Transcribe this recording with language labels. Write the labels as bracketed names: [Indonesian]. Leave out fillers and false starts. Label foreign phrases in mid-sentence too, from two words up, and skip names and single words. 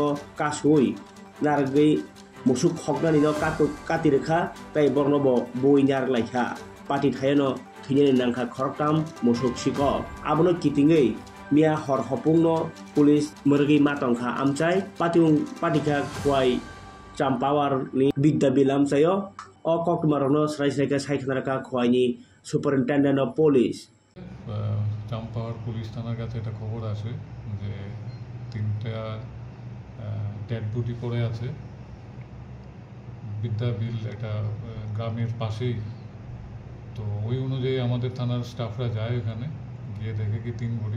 [Kok Borok] कासुइ नारगै मुसुक खगनानि न कातिरेखा ताइ बर्नबो बइनार लायखा पाति थायनो थैनानि नांखा खरकटाम मुसुक सिकक आबनो कितिङै मिया हर हपुंनो पुलिस मरगै मातंखा आमचाय पातिखा खवाय चाम्पावारनि बिद्दाबिल आमचायो अ कक्टमारनो स्रायस्रायका सायखनारका खवायनि [English] superintendent of police [Bangla] চাম্পাওয়ার পুলিশ থানার কাছে একটা খবর আসে যে 3টা [English] dead body [Bangla] পড়ে আছে বিদ্যাবিল একটা গ্রামের পাশেই। তো ওই অনুযায়ী আমাদের থানার স্টাফরা যায় ওখানে, গিয়ে দেখে কি 3 বডি।